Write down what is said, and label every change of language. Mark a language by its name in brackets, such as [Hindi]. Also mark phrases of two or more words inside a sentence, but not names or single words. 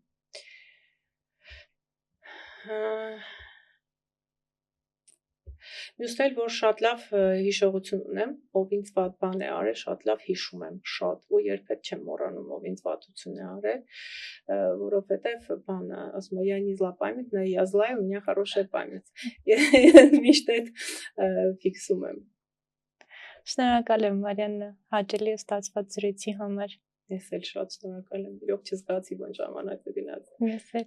[Armenian] Մյուսն էլ որ շատ լավ հիշողություն ունեմ ով ինձ վատ բան է արել շատ լավ հիշում եմ շատ ու երբեք չեմ մոռանում ով ինձ վատություն է արել որովհետեւ բանը ասում եմ [Russian] я не зла память но я злая у меня хорошая память [Armenian] միշտ այդ ֆիքսում եմ Շնորհակալ եմ Մարիաննա հաճելի ու ստացված զրույցի համար Ես էլ շատ շնորհակալ եմ իրոք չզգացի բան ժամանակը գնաց Ես էլ